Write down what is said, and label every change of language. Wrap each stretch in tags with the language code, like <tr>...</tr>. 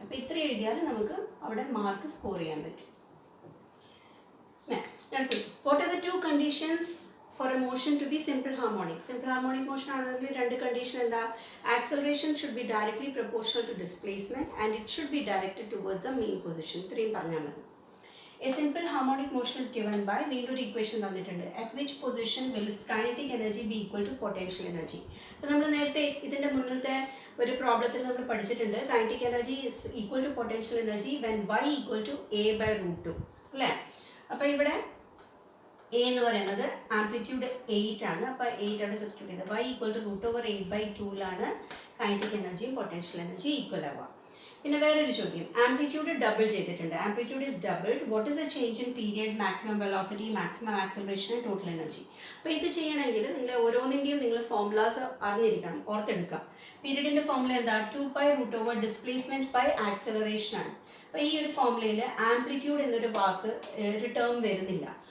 <ml>അപ്പോൾ ഇത്ര എഴുതിയാൽ നമുക്ക് അവിടെ മാർക്ക് സ്കോർ ചെയ്യാൻ പറ്റും.</ml> <en>അടുത്തത്, what are the 2 conditions for a motion to be simple harmonic?</en> <ml>Simple harmonic motion ആണെങ്കിൽ 2 കണ്ടീഷൻ എന്താ?</ml> <en>Acceleration should be directly proportional to displacement and it should be directed towards a mean position.</en> <ml>ഇത്രയും പറഞ്ഞാൽ മതി.</ml> <en>A simple harmonic motion is given by</en> <ml>വീണ്ടും ഒരു equation തന്നിട്ടുണ്ട്.</ml> <en>At which position will its kinetic energy be equal to potential energy?</en> <ml>അപ്പോൾ നമ്മൾ നേരത്തെ ഇതിൻ്റെ മുന്നിലത്തെ ഒരു പ്രോബ്ലത്തിൽ നമ്മൾ പഠിച്ചിട്ടുണ്ട്.</ml> <en>kinetic energy is equal to potential energy when y equal to a by root 2 അല്ലേ?</en> <ml>അപ്പോൾ ഇവിടെ എ എന്ന് പറയുന്നത് ആംപ്ലിറ്റ്യൂഡ് 8 ആണ്. അപ്പോൾ 8 ആണ് സബ്സ്റ്റിറ്റ്യൂട്ട് ചെയ്തത്.</ml> <en>y equal to root over 8 by 2ലാണ് kinetic energy</en> <ml>potential energy equal ആവുക. പിന്നെ വേറൊരു ചോദ്യം, ആംപ്ലിറ്റ്യൂഡ് ഡബിൾ ചെയ്തിട്ടുണ്ട്.</ml> <en>Amplitude is doubled, what is a change in period, maximum velocity, maximum acceleration and total energy.</en> <ml>അപ്പോൾ ഇത് ചെയ്യണമെങ്കിൽ നിങ്ങൾ ഓരോന്നിൻ്റെയും നിങ്ങൾ ഫോർമുലാസ് അറിഞ്ഞിരിക്കണം, ഓർത്തെടുക്കാം. പീരിയഡിൻ്റെ ഫോർമുല എന്താ?</ml> <en>2π root over displacement by acceleration</en> <ml>ആണ്. അപ്പോൾ ഈ ഒരു ഫോർമുലയിൽ ആംപ്ലിറ്റ്യൂഡ് എന്നൊരു വാക്ക് ഒരു ടേം വരുന്നില്ല.</ml>